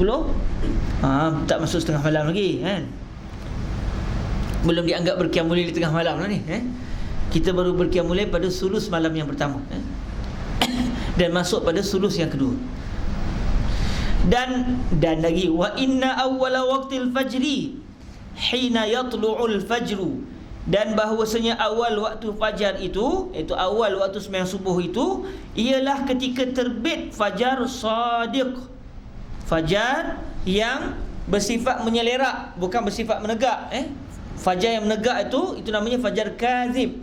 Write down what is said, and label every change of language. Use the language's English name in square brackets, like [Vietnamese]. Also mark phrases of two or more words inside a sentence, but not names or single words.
[Malay] Tak masuk setengah malam lagi kan. Belum dianggap berqiyamul lail di tengah malam lah ni. Kita baru berqiyamul lail pada sulus malam yang pertama. Dan masuk pada sulus yang kedua. Dan lagi, [Arabic] وإن أول وقت الفجر حين يطلع الفجر. [Malay] Dan bahawasanya awal waktu fajar itu, iaitu awal waktu sembahyang subuh itu, ialah ketika terbit fajar sadiq. Fajar yang bersifat menyelerak, bukan bersifat menegak. Fajar yang menegak itu namanya fajar kazib.